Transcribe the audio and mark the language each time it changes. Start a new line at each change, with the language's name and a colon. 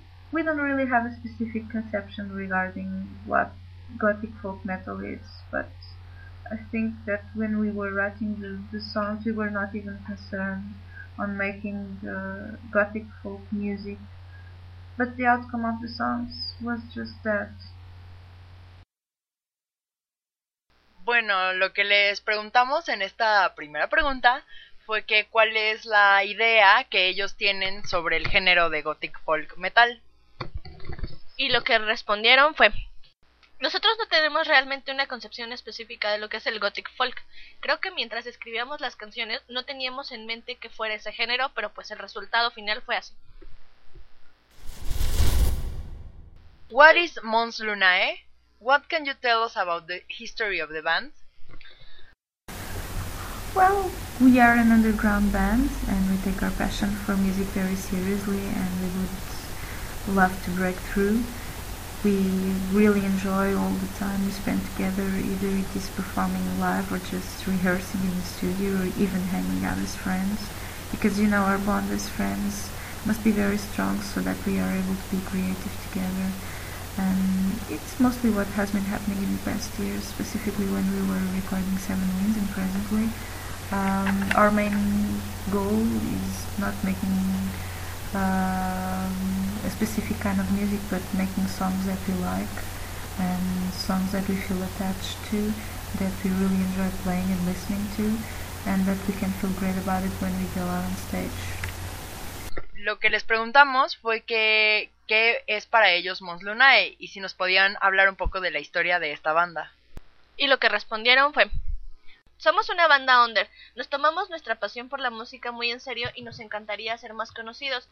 English: We don't really have a specific conception regarding what gothic folk metal is, but I think that when we were writing the songs, we were not even concerned on making the gothic folk music but the outcome of the songs was just that.
Spanish: Bueno, lo que les preguntamos en esta primera pregunta fue que cuál es la idea que ellos tienen sobre el género de gothic folk metal. Y lo que respondieron fue: nosotros no tenemos realmente una concepción específica de lo que es el gothic folk. Creo que mientras escribíamos las canciones no teníamos en mente que fuera ese género, pero pues el resultado final fue así.
English: What is Mons Lunae? What can you tell us about the history of the band? Well, we are an underground band and we take our passion for music very seriously and we would love to break through. We really enjoy all the time we spend together, either it is performing live or just rehearsing in the studio or even hanging out as friends. Because you know, our bond as friends must be very strong so that we are able to be creative together. And it's mostly what has been happening in the past years, specifically when we were recording Seven Winds and presently. Our main goal is not making a specific kind of music, but making songs that we like and songs that we feel attached to, that we really enjoy playing and listening to, and that we can feel great about it when we go out on stage.
Spanish: Lo que les preguntamos fue que qué es para ellos Mons Lunae y si nos podían hablar un poco de la historia de esta banda. Y lo que respondieron fue: somos una banda under, nos tomamos nuestra pasión por la música muy en serio y nos encantaría ser más conocidos.